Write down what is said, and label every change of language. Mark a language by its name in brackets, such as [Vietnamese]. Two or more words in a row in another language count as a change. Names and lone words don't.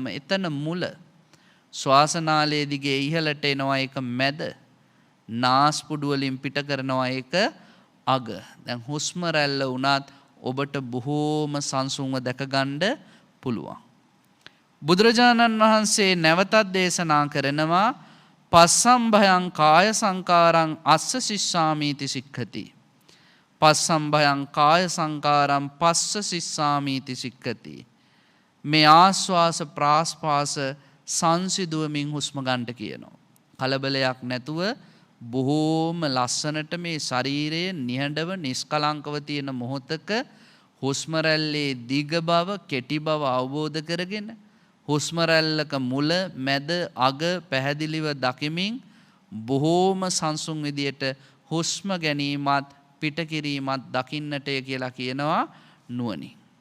[Sinhala] එතන මුල. ශ්වාසනාලයේ දිගේ ඉහළට එනවා ඒක මැද. නාස්පුඩු වලින් පිට කරනවා ඒක අග. දැන් හුස්ම රැල්ල උනත් ඔබට බොහෝම සංසුන්ව දැක ගන්න පුළුවන්. බුදුරජාණන් වහන්සේ නැවතත් දේශනා කරනවා [Pali] පස්සම්භයං කාය සංකාරං අස්ස සිස්සාමීති සික්ඛති. පස්සම්භයං කාය සංකාරං පස්ස සිස්සාමීති සික්ඛති. [Sinhala] මේ ආස්වාස ප්‍රාස්වාස සංසිදුවමින් හුස්ම ගන්නට කියනවා. කලබලයක් නැතුව බොහෝම ලස්සනට මේ ශරීරයේ නිහඬව නිස්කලංකව තියෙන මොහොතක හුස්ම රැල්ලේ දිග බව කෙටි බව අවබෝධ කරගෙන හුස්ම රැල්ලක මුල මැද අග පැහැදිලිව දකිමින් බොහෝම සංසුන් විදියට හුස්ම ගැනීමත් පිටකිරීමත් දකින්නටය කියලා කියනවා නුවණින්.